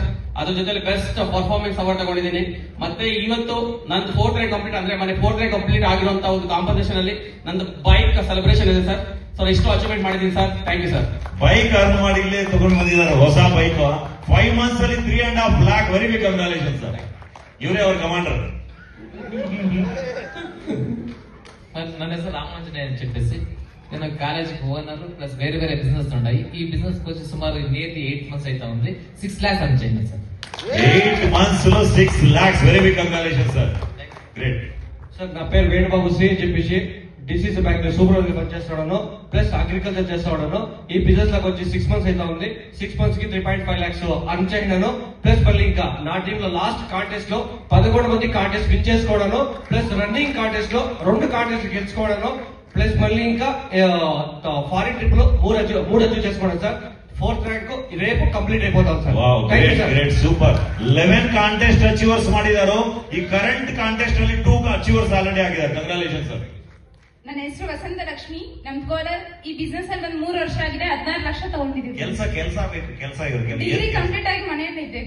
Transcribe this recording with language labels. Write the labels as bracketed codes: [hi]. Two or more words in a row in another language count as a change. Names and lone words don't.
[kn] ಅದ್ರ ಜೊತೆ [en] best performance award [kn] ತಗೊಂಡಿದ್ದೀನಿ. ಮತ್ತೆ ಇವತ್ತು ನಂದು [en] 4th rank complete [kn] ಅಂದ್ರೆ ಮನೆ [en] 4th rank complete [kn] ಆಗಿರುವಂತ ಒಂದು ಕಾಂಪಿಟೇಷನ್ ಅಲ್ಲಿ ನಂದು [en] bike celebration [kn] ಇದೆ ಸರ್. ಸೊ ಇಷ್ಟು ಅಚೀವ್ಮೆಂಟ್ ಮಾಡಿದ್ದೀನಿ ಸರ್. [en] thank you sir. [kn] ಬೈಕ್ ಅರ್ನ್ ಮಾಡಿ ಇಲ್ಲೇ ತಗೊಂಡು ಬಂದಿದ್ದಾರೆ ಹೊಸ ಬೈಕ್. [en] 5 months ಅಲ್ಲಿ 3.5 lakh. very big congratulation sir. [kn] ಇವರೇ ಅವ್ರ ಕಮಾಂಡರ್. ನನ್ನ ಹೆಸರು ರಾಮಾಂಜನೇಯ ಚಿಟ್ಟಿಸಿ. [te] నేను [en] college owner plus [te] వేరే వేరే బిజినెస్ ఉన్నాయి. ఈ బిజినెస్ వచ్చి సుమారు [en] nearly 8 months [te] అయితే ఉంది. 6 lakhs అని చేయండి సార్. [en] 8 months లో 6 lakhs. very big congratulation sir. great సార్. [te] నా పేరు వేణుబాబు శ్రీ అని చెప్పేసి డిసిసి బ్యాంక్ లో సూపర్వైజర్ పనిచేస్తున్నాను, [en] plus agriculture [te] చేస్తున్నాను. ఈ బిజినెస్ నాకు వచ్చి 6 months అయితే ఉంది. 6 months కి 3.5 lakhs అర్న్ చేయను. ప్లస్ మళ్ళీ ఇంకా నా టీమ్ లో [en] last contest [te] లో 11 మంది [en] contest win [te] చేసుకోవడాను, [en] plus running contest [te] లో 2 కాంటెస్ట్ గెలుచుకోవడాను, ప్లస్ మళ్ళీ ఇంకా [en] foreign trip [te] లో 3 అచీవ్ చేసుకోవడం సార్. [en] 4th rank [te] రేపు కంప్లీట్ అయిపోతాం సార్. [en] great super. [kn] 11 [en] contest achievers [kn] ಮಾಡಿದಾರು. ಈ [en] current contest [kn] ಅಲ್ಲಿ 2 [en] achievers already [kn] ಆಗಿದ್ದಾರೆ. [en] congratulation sir. [kn] ನನ್ನ ಹೆಸರು ವಸಂತ ಲಕ್ಷ್ಮಿ. ನಮ್ ಕೋಲಾರ್ ಈ ಬಿಸ್ನೆಸ್ ಅಲ್ಲಿ 3 ವರ್ಷ ಆಗಿದೆ. 16 ಲಕ್ಷ ತಗೊಂಡಿದ್ದೀವಿ. ಕೆಲಸ ಬೇಕು. ಕೆಲಸ ಇವ್ರಿಗೆ [en] degree complete [kn] ಆಗಿ ಮನೆಯಲ್ಲಿ ಇದ್ದೇವೆ.